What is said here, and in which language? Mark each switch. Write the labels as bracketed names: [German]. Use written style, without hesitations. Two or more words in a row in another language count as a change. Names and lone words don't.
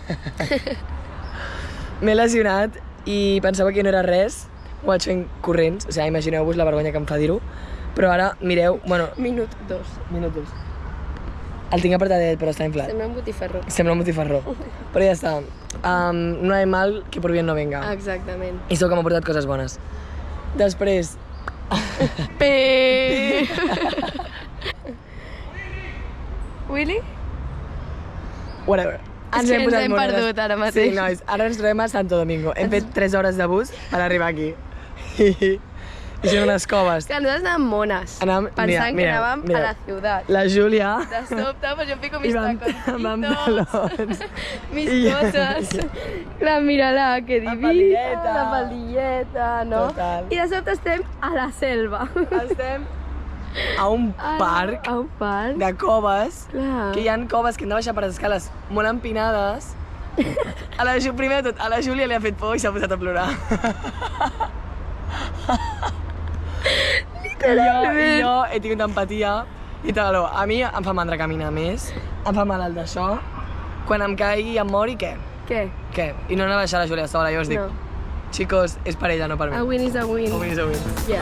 [Catalan] M'he lesionat i pensava que no era res. Ho vaig fent corrents, o sigui, imagineu-vos la vergonya que em fa dir-ho. Però ara, mireu, bueno... Minut 2. Minut 2. El tinc apretadet, però està inflat. Sembla un botifarró. Sembla un botifarró. Però ja està. [Spanish] No hay mal que por bien no venga. [Catalan] Exactament. I sóc que m'ha portat coses bones. Després... Willy? Whatever. És que ens hem perdut ara mateix. Sí, nois, ara ens trobem a Santo Domingo. Hem fet 3 hores de bus per arribar aquí. I són unes coves. Que nosaltres anàvem mones, pensant que anàvem a la ciutat. La Júlia... De sobte, [Spanish] pues yo pico mis taconcitos, mis cosas. La mírala, que divina. [Catalan] La faldilleta, no? Total. I de sobte estem a la selva. Estem a un parc A un parc. de coves, Clar. que hi ha coves que hem de baixar per les escales molt empinades. Primer de tot, a la Júlia li ha fet por i s'ha posat a plorar. I jo he tingut empatia i tal, a mi em fa mandra caminar més, em fa mal el d'això, quan em caigui i em mori, què? Què? Què? I no anar a deixar la Júlia sola, jo us dic, No. chicos, és per ella, no per mi. [English] A win is a win. A win is a win. Yeah.